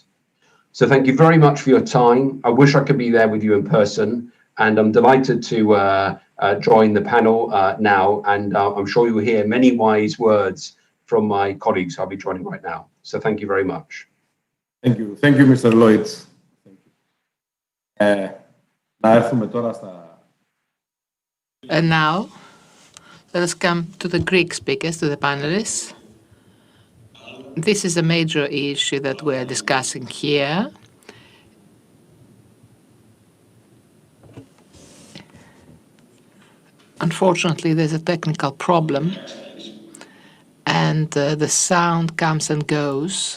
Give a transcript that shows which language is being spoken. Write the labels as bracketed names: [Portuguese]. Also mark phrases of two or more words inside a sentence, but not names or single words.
[English] So thank you very much for your time. I wish I could be there with you in person, and I'm delighted to join the panel now, and I'm sure you will hear many wise words from my colleagues I'll be joining right now. So thank you very much. Thank you, Mr. Lloyd. [Greek] Να έρθουμε τώρα στα... [English] And now, let us come to the Greek speakers, to the panelists. This is a major issue that we're discussing here. Unfortunately, there's a technical problem, and the sound comes and goes.